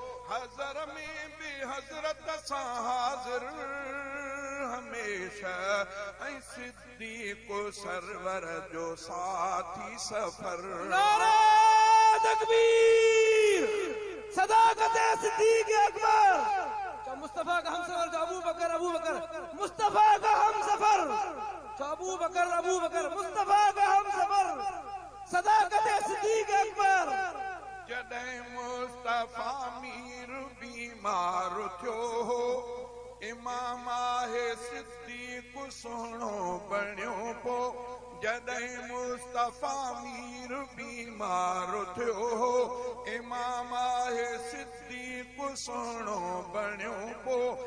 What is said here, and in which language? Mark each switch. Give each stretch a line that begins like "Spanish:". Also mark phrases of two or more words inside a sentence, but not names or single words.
Sindhi: حضر ۾ به حضرت سان حاضر هميشه، ۽ صديق سرور جو ساٿي سفر.
Urdu: نعرہ تڪبير! صداقت صديق اڪبر! چو مصطفيٰ کا ہم سفر، چو ابو بکر، ابو بکر، مصطفيٰ کا ہم سفر، چو ابو بکر، ابو بکر، مصطفيٰ کا ہم سفر، صداقت صديق اڪبر.
Sindhi: جڏهن مصطفيٰ مير بيمار ٿيو هو، امام آهي صديق سهڻو بڻيو پو. جڏهن مصطفيٰ مير بيمار ٿيو هو، امام آهي صديق سهڻو بڻيو پو.